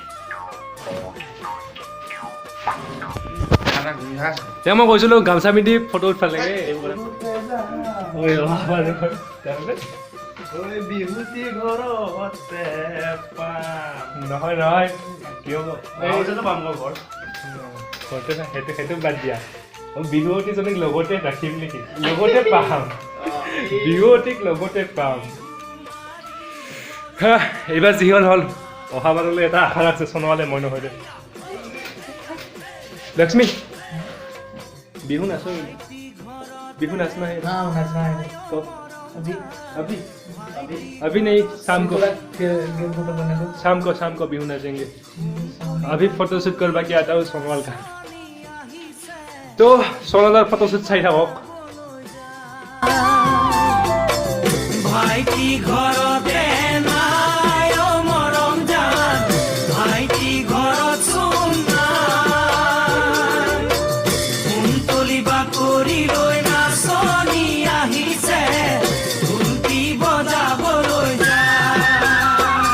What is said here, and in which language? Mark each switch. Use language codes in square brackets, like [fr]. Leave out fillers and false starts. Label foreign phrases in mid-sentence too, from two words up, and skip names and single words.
[as] তেওঁ মই কৈছিলোঁ গামোচা পিন্ধি ফটো উঠিব লাগে নহয় নহয় কিয় পাম মই ঘৰ সেইটো বাদ দিয়া বিহুৱতীজনীক লগতে ৰাখিম নেকি লগতে পাম বিহুৱতীক লগতে পাম এইবাৰ যি হ'ল অহাবাৰলৈ এটা আশা আছে সোণোৱালে মই নহয় দে লক্ষ্মী বিহু নাচো [hi] बिहू नाचना है। हाँ नाचना है। तो अभी अभी अभी नहीं, शाम को फोटो करने को शाम को बिहू नाचेंगे। अभी फोटोशूट करवा के आता हूँ सोनवाल का। तो सोनवाल फोटोशूट चाहिए था [as] ভাইটি ঘৰতে নাই অ মৰম জান, ভাইটি ঘৰত চোন নাই, কুন্তলিবা কৰি লৈ নাচনি আহিছে, কুন্তি বজাবলৈ যায়।